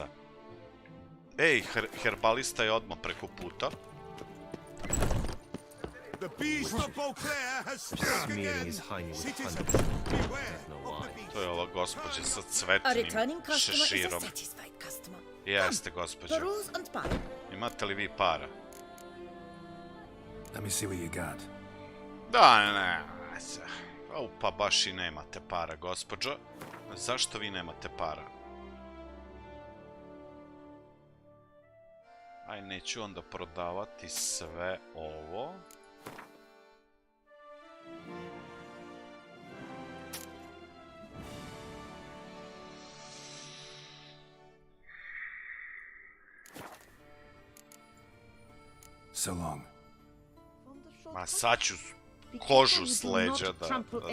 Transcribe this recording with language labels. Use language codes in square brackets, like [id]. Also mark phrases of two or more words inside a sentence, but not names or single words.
[sr] Ej, herbalista je odmah preko puta. To je ova gospođa sa cvetnim šeširom. Jeste, gospođo. Imate li vi para? [en] Let me see what you got. [sr] Da, ne. Pa baš i nemate para, gospođo. Zašto vi nemate para? Aj, neću onda prodavati sve ovo. [en] So long. [sr] Ma sad ću kožu s leđa da...